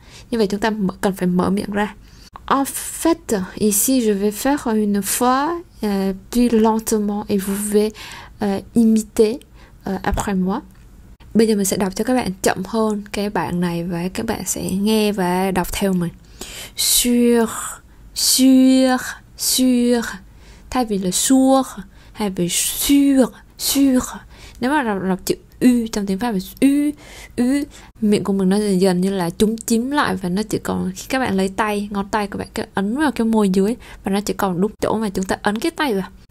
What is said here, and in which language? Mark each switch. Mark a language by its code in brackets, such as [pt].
[vi] Như vậy chúng ta cần phải mở miệng ra. [fr] En fait, ici je vais faire une fois plus lentement et vous pouvez imiter après moi. [vi] Bây giờ mình sẽ đọc cho các bạn chậm hơn cái đoạn này và các bạn sẽ nghe và đọc theo mình. Sur, thay vì là sur hay vì sur. Nếu mà đọc chữ u trong tiếng Pháp là u, miệng của mình nó dần như là chúm chím lại, và nó chỉ còn khi các bạn lấy ngón tay của bạn ấn vào cái môi dưới và nó chỉ còn đúng chỗ mà chúng ta ấn cái tay vào.